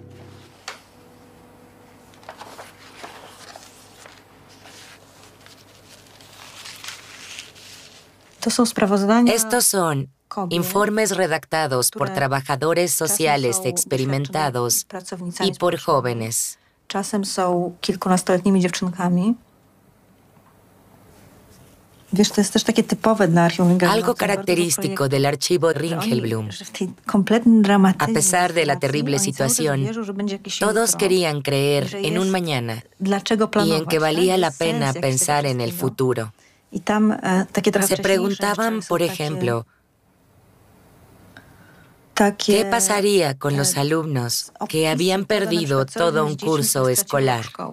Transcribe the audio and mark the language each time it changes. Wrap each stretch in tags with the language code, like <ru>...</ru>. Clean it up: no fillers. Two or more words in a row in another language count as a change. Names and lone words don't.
<es>Estos son informes redactados por trabajadores sociales experimentados y por jóvenes.</es> <pl>Czasem są kilkunastoletnimi dziewczynkami. Wiesz, to jest też takie typowe dla archiwum Ringelblum.</pl> <es>Algo característico del archivo Ringelblum. A pesar de la terrible situación, todos querían creer en un mañana y en que valía la pena pensar en el futuro. Se preguntaban, por ejemplo, ¿qué pasaría con los alumnos que habían perdido todo un curso escolar?</es>